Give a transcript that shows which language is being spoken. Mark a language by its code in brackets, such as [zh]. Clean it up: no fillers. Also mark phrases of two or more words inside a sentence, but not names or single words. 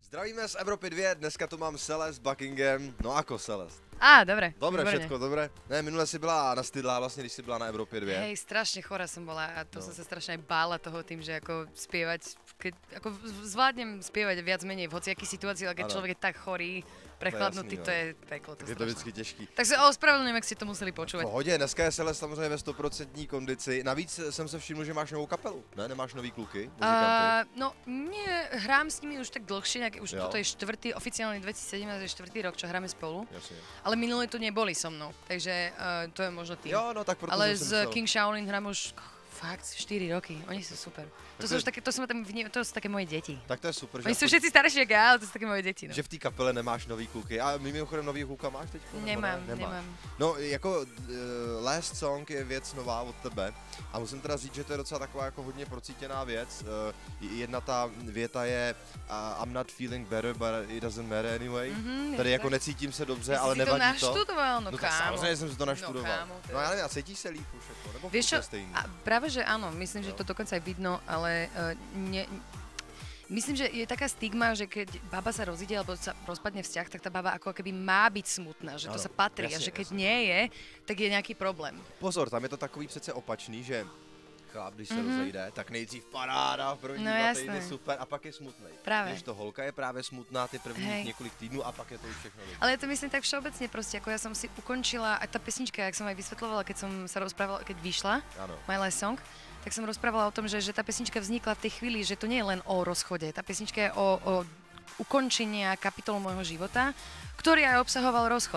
[cs] Zdravíme z Evropy 2, dneska tu mám Celeste, Buckingham, no ako Celeste? [sk] Dobre. Dobre, výborne. všetko dobre? [cs] Ne, minule si byla nastydlá vlastně, když si byla na Evropě 2. [sk] Hej, strašne chorá som bola a to som sa strašne aj bála toho tým, že ako spievať, ako zvládnem spievať viac menej v hociakých situáciách, ale keď človek je tak chorý, prechladnutý, to je peklo. [cs] To je to vždycky těžký. [sk] Tak sa ospravedlňujem, ak ste to museli počúvať. [cs] V pohodě, dneska je Celeste samozřejmě ve 100% kondici. Navíc jsem se všiml, že máš novou kapelu, ne? Nemáš nový kluky, muzikanty? [sk] No, nie, hrám s nimi už tak dlhšie, už toto je oficiálne 2017 je 4. rok, čo hráme spolu. Jasne. Ale minulé tu neboli so mnou, takže to je možno tým. [cs] Jo, no tak proto [sk] ale som s myslel. King Shaolin hrám už fakt 4 roky, oni sú super. To sú už také, to sú také moje deti. Tak to je super. Oni sú všetci starší ako ja, ale to sú také moje deti. No. [cs] Že v té kapele nemáš nový kluky. A mimochodem nový kluka máš teď? [sk] Nemám. [cs] No jako Last Song je věc nová od tebe a musím teda říct, že to je docela taková jako hodně procítěná věc. Jedna ta věta je [en] I'm not feeling better, but it doesn't matter anyway. [cs] Tady jako necítím se dobře, ale nevadí to. Jsi to naštudoval, no kámo. Samozřejmě jsem si to naštudoval. Kámo, no ale a cítíš se líp už jako, nebo [sk] vieš čo, [cs] stejný? [sk] a práve že áno, myslím, že to dokonca aj vidno, ale myslím, že je taká stigma, že keď baba sa rozíde alebo sa rozpadne vzťah, tak tá baba ako keby má byť smutná, že to sa patrí a že keď nie je, tak je nejaký problém. [cs] Pozor, tam je to takový přece opačný, že chlap, když se rozejde, tak nejdřív paráda, první 2 týdny super a pak je smutnej. [sk] Práve. [cs] Když to holka je právě smutná ty prvních několik týdnů a pak je to už všechno dobré. [sk] Ale ja to myslím tak všeobecne proste, ako ja som si ukončila, aj tá pesnička, jak som aj vysvetľovala, keď som sa rozprávala, keď vyšla, My Last Song, tak som rozprávala o tom, že tá pesnička vznikla v tej chvíli, že to nie je len o rozchode, tá pesnička je o ukončenia kapitolu môjho života, ktorý aj obsahoval rozchod.